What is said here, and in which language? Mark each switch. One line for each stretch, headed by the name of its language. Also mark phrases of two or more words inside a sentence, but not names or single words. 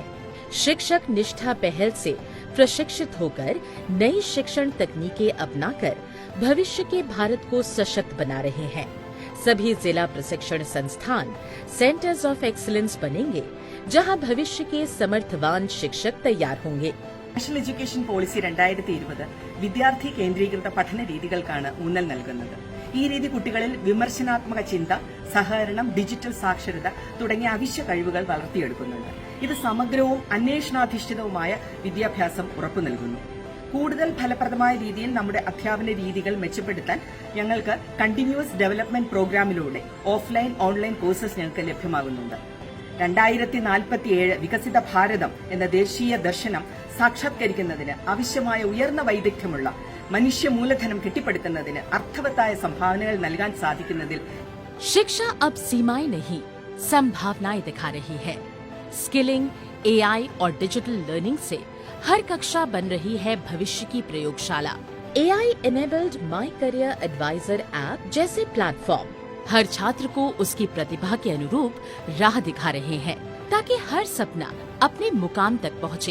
Hindi: शिक्षक निष्ठा पहल से प्रशिक्षित होकर नई शिक्षण तकनीकें अपनाकर भविष्य के भारत को सशक्त बना रहे हैं। सभी जिला प्रशिक्षण संस्थान
English: Centers of Excellence
Hindi: बनेंगे, जहां भविष्य के समर्थवान शिक्षक तैयार होंगे।
Malayalam: നാഷണൽ എഡ്യൂക്കേഷൻ പോളിസി 2020 വിദ്യാർത്ഥി കേന്ദ്രീകൃത പഠന രീതികൾക്കാണ് ഊന്നൽ നൽകുന്നത്. ഈ രീതി കുട്ടികളിൽ വിമർശനാത്മക ചിന്ത, സഹകരണം, ഡിജിറ്റൽ സാക്ഷരത തുടങ്ങിയ അവശ്യ കഴിവുകൾ വളർത്തിയെടുക്കുന്നുണ്ട്. ഇത് സമഗ്രവും അന്വേഷണാധിഷ്ഠിതവുമായ വിദ്യാഭ്യാസം ഉറപ്പു നൽകുന്നു. കൂടുതൽ ഫലപ്രദമായ രീതിയിൽ നമ്മുടെ അധ്യാപന രീതികൾ മെച്ചപ്പെടുത്താൻ ഞങ്ങൾക്ക്
English: continuous development
Malayalam: പ്രോഗ്രാമിലൂടെ
English: offline, online courses
Malayalam: ഞങ്ങൾക്ക് ലഭ്യമാകുന്നുണ്ട്. 2047 വികസിത ഭാരതം എന്ന ദേശീയ ദർശനം സാക്ഷാത്കരിക്കുന്നതിന് ആവശ്യമായ ഉയർന്ന വൈദഗ്ധ്യമുള്ള മനുഷ്യ മൂലധനം കെട്ടിപ്പടുക്കുന്നതിന് അർത്ഥവത്തായ സംഭാവനകൾ നൽകാൻ സാധിക്കുന്നതിൽ
Hindi: शिक्षा अब सीमाएं नहीं, संभावनाएं दिखा रही है। स्किलिंग, एआई और
English: digital learning
Hindi: से हर कक्षा बन रही है भविष्य की प्रयोगशाला।
English: AI enabled My Career Advisor app
Hindi: जैसे प्लेटफॉर्म हर छात्र को उसकी प्रतिभा के अनुरूप राह दिखा रहे हैं, ताकि हर सपना अपने मुकाम तक पहुँचे।